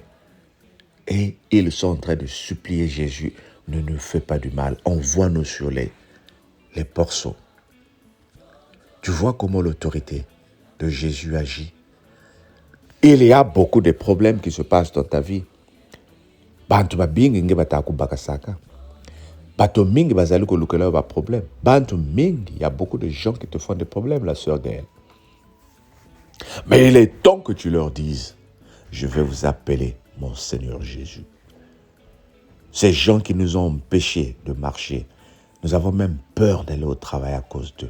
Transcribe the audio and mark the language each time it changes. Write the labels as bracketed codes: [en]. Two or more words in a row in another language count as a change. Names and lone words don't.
[fr] Et ils sont en train de supplier Jésus, ne nous fais pas du mal, envoie-nous sur les porceaux. Tu vois comment l'autorité de Jésus agit. Il y a beaucoup de problèmes qui se passent dans ta vie. [kg] Bantu babingi nge batakubakasaka. [ln] Bato mingi bazali kolukela ba problème. [kg] Bantu mingi, [fr] il y a beaucoup de gens qui te font des problèmes, la sœur Gaëlle. Mais il est temps que tu leur dises, je vais vous appeler mon Seigneur Jésus. Ces gens qui nous ont empêchés de marcher, nous avons même peur d'aller au travail à cause d'eux.